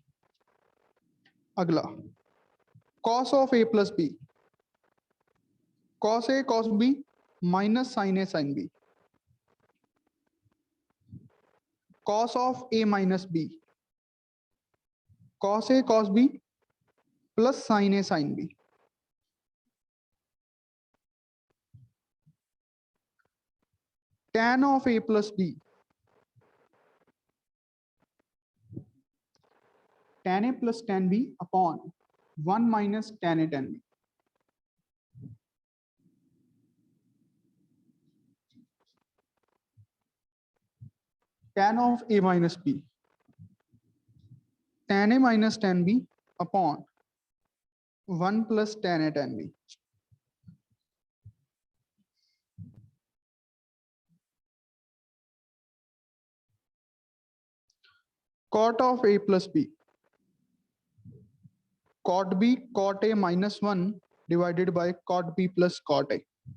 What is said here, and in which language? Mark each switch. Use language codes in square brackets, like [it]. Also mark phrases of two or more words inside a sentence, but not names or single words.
[en] अगला cos of a plus b, cos a cos b minus sin a sin b. cos of a minus b, cos a cos b plus sin a sin b. tan of a plus b, tan a plus tan b upon 1 minus tan a tan b। tan of a minus b, tan a minus tan b upon 1 plus tan a tan b। cot of a plus b, cot b cot a minus 1 divided by cot b plus cot a।